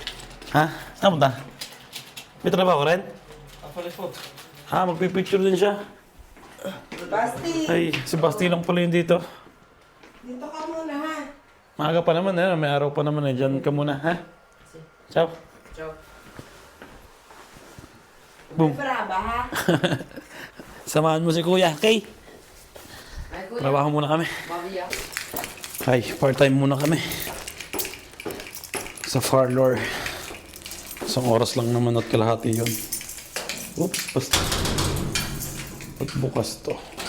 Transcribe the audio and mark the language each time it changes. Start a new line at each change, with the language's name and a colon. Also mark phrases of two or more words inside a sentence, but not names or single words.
Filipino: Ha? Saan punta? May trabaho ka rin?
Italian: A fare foto.
Filipino: Magpipicture din siya. Basti, Ay, si Basti lang pala yun dito. dito ka muna ha. Maaga pa naman, may araw pa naman. Diyan ka muna, ha? Ciao. Ciao. Boom. Brava ha. Samahan mo si Kuya, okay? Ay kuya, Trabaho muna kami. mabiya. Ay, part-time muna kami. Sa parlor. Isang oras lang naman at kalahati yun. Oops, basta. Ba't bukas to?